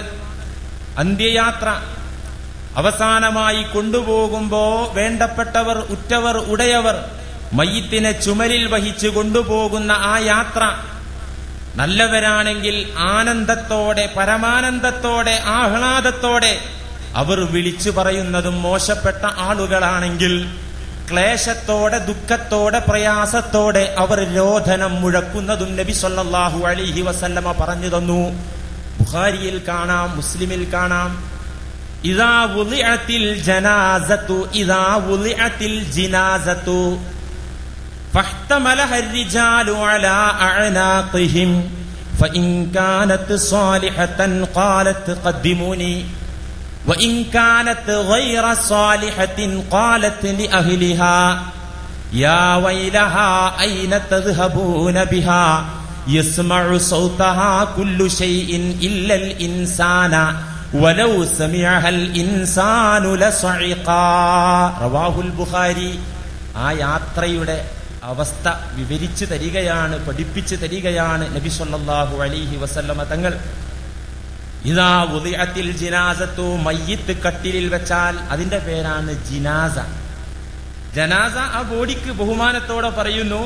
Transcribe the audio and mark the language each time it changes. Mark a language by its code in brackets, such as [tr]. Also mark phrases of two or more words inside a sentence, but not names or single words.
[ml] അന്ത്യയാത്ര അവസാനമായി കൊണ്ടുപോകുമ്പോ വേണ്ടപ്പെട്ടവർ, ഉറ്റവർ, ഉടയവർ മയ്യിത്തിനെ ചുമലിൽ വഹിച്ച് കൊണ്ടുപോകുന്ന ആ യാത്ര നല്ലവരാണെങ്കിൽ ആനന്ദത്തോടെ, പരമാനന്ദത്തോടെ, ആഹ്ലാദത്തോടെ അവർ വിളിച്ചു പറയുന്നതും, മോശപ്പെട്ട ആളുകളാണെങ്കിൽ ക്ലേശത്തോടെ, ദുഃഖത്തോടെ, പ്രയാസത്തോടെ അവർ രോധനം മുഴക്കുന്നതും നബി [ar] صلى الله عليه وسلم [ml] പറഞ്ഞു തന്നു. ബുഖാരിയിൽ കാണാം, മുസ്ലിമിൽ കാണാം. [ar] إذا وضعت الجنازة إذا وضعت الجنازة فاحتملها الرجال على أعناقهم فإن كانت صالحة قالت قدموني وإن كانت غير صالحة قالت لأهلها يا ويلها أين تذهبون بها يسمع صوتها كل شيء إلا الإنسان ولو سمعها الإنسان لصعقا رواه البخاري. [ml] ആ യാത്രയുടെ അവസ്ഥ വിവരിച്ചു തരികയാണ്, പഠിപ്പിച്ചു തരികയാണ് നബി [ar] صلى الله عليه وسلم [ml] തങ്ങൾ. [ar] إذا وضعت الجنازة, [ml] മയ്യിത്ത് കട്ടിലിൽ വെച്ചാൽ അതിന്റെ പേരാണ് ജിനാസ. ജനാസ ആ ബോഡിക്ക് ബഹുമാനത്തോടെ പറയുന്നു.